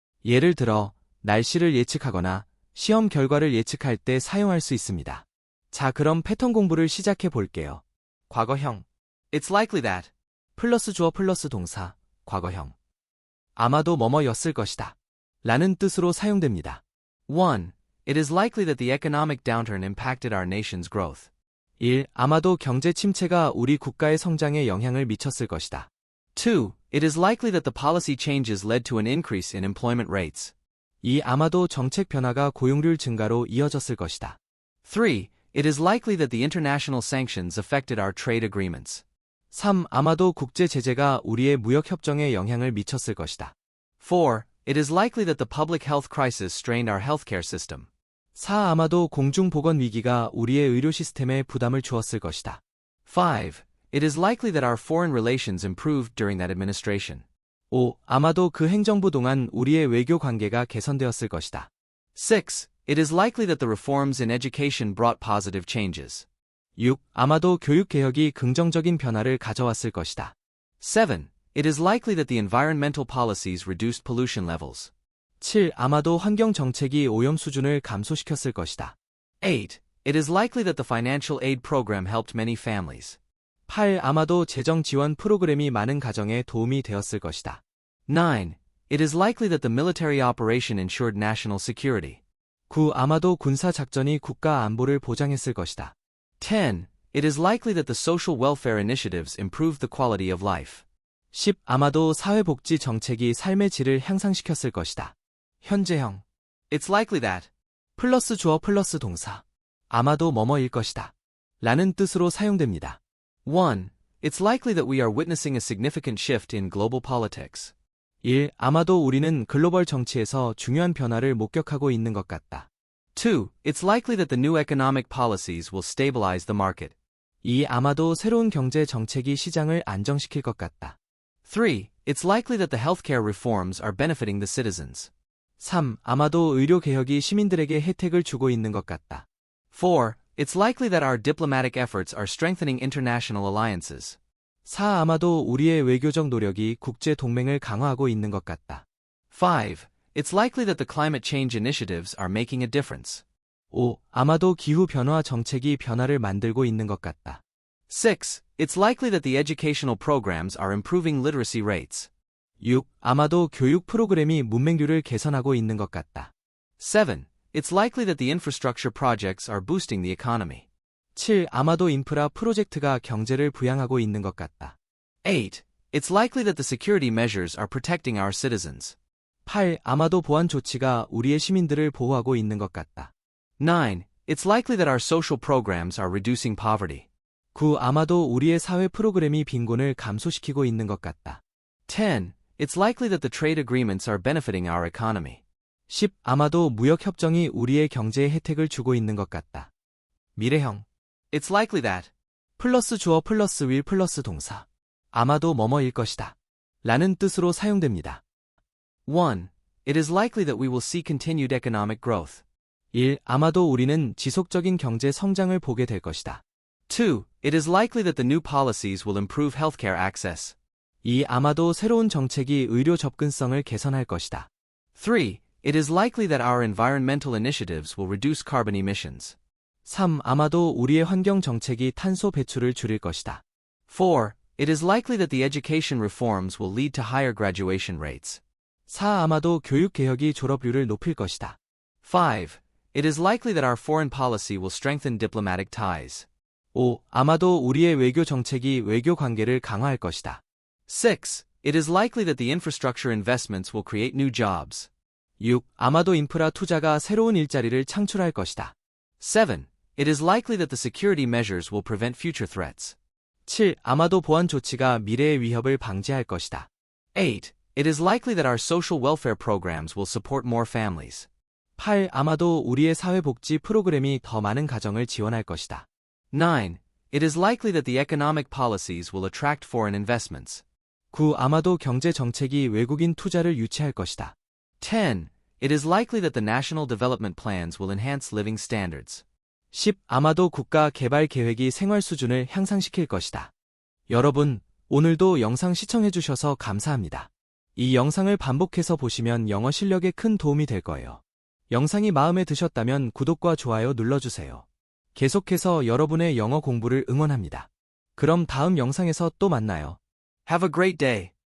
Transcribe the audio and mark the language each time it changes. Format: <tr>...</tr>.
<ko>예를 들어, 날씨를 예측하거나 시험 결과를 예측할 때 사용할 수 있습니다. 자, 그럼 패턴 공부를 시작해 볼게요. 과거형.</ko> <en>It's likely that.</en> <ko>플러스 주어 플러스 동사, 과거형. 아마도 뭐뭐였을 것이다. 라는 뜻으로 사용됩니다. 1.</ko> <en>It is likely that the economic downturn impacted our nation's growth. 1.</en> <ko>아마도 경제 침체가 우리 국가의 성장에 영향을 미쳤을 것이다. 2.</ko> <en>It is likely that the policy changes led to an increase in employment rates. 2.</en> <ko>아마도 정책 변화가 고용률 증가로 이어졌을 것이다. 3.</ko> <en>It is likely that the international sanctions affected our trade agreements. 3.</en> <ko>아마도 국제 제재가 우리의 무역 협정에 영향을 미쳤을 것이다. 4.</ko> <en>It is likely that the public health crisis strained our healthcare system. 4.</en> <ko>아마도 공중보건 위기가 우리의 의료 시스템에 부담을 주었을 것이다. 5.</ko> <en>It is likely that our foreign relations improved during that administration. 5.</en> <ko>아마도 그 행정부 동안 우리의 외교 관계가 개선되었을 것이다. 6.</ko> <en>It is likely that the reforms in education brought positive changes. 6.</en> <ko>아마도 교육 개혁이 긍정적인 변화를 가져왔을 것이다. 7.</ko> <en>It is likely that the environmental policies reduced pollution levels. 7.</en> <ko>아마도 환경 정책이 오염 수준을 감소시켰을 것이다. 8.</ko> <en>It is likely that the financial aid program helped many families. 8.</en> <ko>아마도 재정 지원 프로그램이 많은 가정에 도움이 되었을 것이다. 9.</ko> <en>It is likely that the military operation ensured national security. 9.</en> <ko>아마도 군사 작전이 국가 안보를 보장했을 것이다. 10.</ko> <en>It is likely that the social welfare initiatives improved the quality of life. 10.</en> <ko>아마도 사회복지 정책이 삶의 질을 향상시켰을 것이다. 현재형.</ko> <en>It's likely that.</en> <ko>플러스 주어 플러스 동사. 아마도 뭐뭐일 것이다. 라는 뜻으로 사용됩니다. 1.</ko> <en>It's likely that we are witnessing a significant shift in global politics. 1.</en> <ko>아마도 우리는 글로벌 정치에서 중요한 변화를 목격하고 있는 것 같다. 2.</ko> <en>It's likely that the new economic policies will stabilize the market. 2.</en> <ko>아마도 새로운 경제 정책이 시장을 안정시킬 것 같다. 3.</ko> <en>It's likely that the healthcare reforms are benefiting the citizens. 3.</en> <ko>아마도 의료 개혁이 시민들에게 혜택을 주고 있는 것 같다. 4.</ko> <en>It's likely that our diplomatic efforts are strengthening international alliances. 4.</en> <ko>아마도 우리의 외교적 노력이 국제 동맹을 강화하고 있는 것 같다. 5.</ko> <en>It's likely that the climate change initiatives are making a difference. 5.</en> <ko>아마도 기후 변화 정책이 변화를 만들고 있는 것 같다. 6.</ko> <en>It's likely that the educational programs are improving literacy rates. 6.</en> <ko>아마도 교육 프로그램이 문맹률을 개선하고 있는 것 같다. 7.</ko> <en>It's likely that the infrastructure projects are boosting the economy. 7.</en> <ko>아마도 인프라 프로젝트가 경제를 부양하고 있는 것 같다. 8.</ko> <en>It's likely that the security measures are protecting our citizens. 8.</en> <ko>아마도 보안 조치가 우리의 시민들을 보호하고 있는 것 같다. 9.</ko> <en>It's likely that our social programs are reducing poverty. 9.</en> <ko>아마도 우리의 사회 프로그램이 빈곤을 감소시키고 있는 것 같다. 10.</ko> <en>It's likely that the trade agreements are benefiting our economy. 10.</en> <ko>아마도 무역 협정이 우리의 경제에 혜택을 주고 있는 것 같다. 미래형.</ko> <en>It's likely that.</en> <ko>플러스 주어 플러스 will 플러스 동사. 아마도 뭐뭐일 것이다. 라는 뜻으로 사용됩니다. 1.</ko> <en>It is likely that we will see continued economic growth. 1.</en> <ko>아마도 우리는 지속적인 경제 성장을 보게 될 것이다. 2.</ko> <en>It is likely that the new policies will improve healthcare access. 2.</en> <ko>아마도 새로운 정책이 의료 접근성을 개선할 것이다. 3.</ko> <en>It is likely that our environmental initiatives will reduce carbon emissions. 3.</en> <ko>아마도 우리의 환경 정책이 탄소 배출을 줄일 것이다. 4.</ko> <en>It is likely that the education reforms will lead to higher graduation rates. 4.</en> <ko>아마도 교육 개혁이 졸업률을 높일 것이다. 5.</ko> <en>It is likely that our foreign policy will strengthen diplomatic ties. 5.</en> <ko>아마도 우리의 외교 정책이 외교 관계를 강화할 것이다. 6.</ko> <en>It is likely that the infrastructure investments will create new jobs. 6.</en> <ko>아마도 인프라 투자가 새로운 일자리를 창출할 것이다.</ko> <en>7. It is likely that the security measures will prevent future threats. 7.</en> <ko>아마도 보안 조치가 미래의 위협을 방지할 것이다. 8.</ko> <en>It is likely that our social welfare programs will support more families. 8.</en> <ko>아마도 우리의 사회복지 프로그램이 더 많은 가정을 지원할 것이다. 9.</ko> <en>It is likely that the economic policies will attract foreign investments. 9.</en> <ko>아마도 경제 정책이 외국인 투자를 유치할 것이다. 10.</ko> <en>It is likely that the national development plans will enhance living standards. 10.</en> <ko>아마도 국가 개발 계획이 생활 수준을 향상시킬 것이다. 여러분, 오늘도 영상 시청해주셔서 감사합니다. 이 영상을 반복해서 보시면 영어 실력에 큰 도움이 될 거예요. 영상이 마음에 드셨다면 구독과 좋아요 눌러주세요. 계속해서 여러분의 영어 공부를 응원합니다. 그럼 다음 영상에서 또 만나요.</ko> <en>Have a great day.</en>